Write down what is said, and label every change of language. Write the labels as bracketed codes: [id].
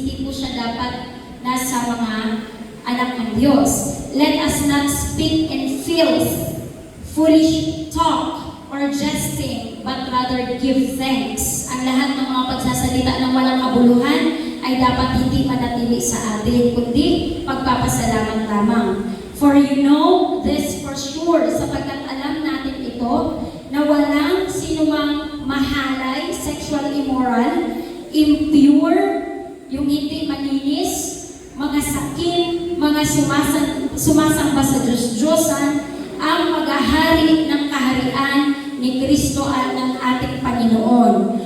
[tl] Hindi po siya dapat nasa mga anak ng Diyos. [en] Let us not speak in filth, foolish talk, or jesting, but rather give thanks. [tl] Ang lahat ng mga pagsasalita ng walang kabuluhan ay dapat hindi manatili sa atin, kundi pagpapasalamat lamang. [en] For you know this for sure, [tl] sapagkat alam natin ito, na walang sinumang mahalay, [en] sexual immoral, impure, [tl] yung hindi malinis, mga sakim, mga sumasamba sa Diyos-Diyosan, ang maghahari ng kaharian ni Kristo at ng ating Panginoon.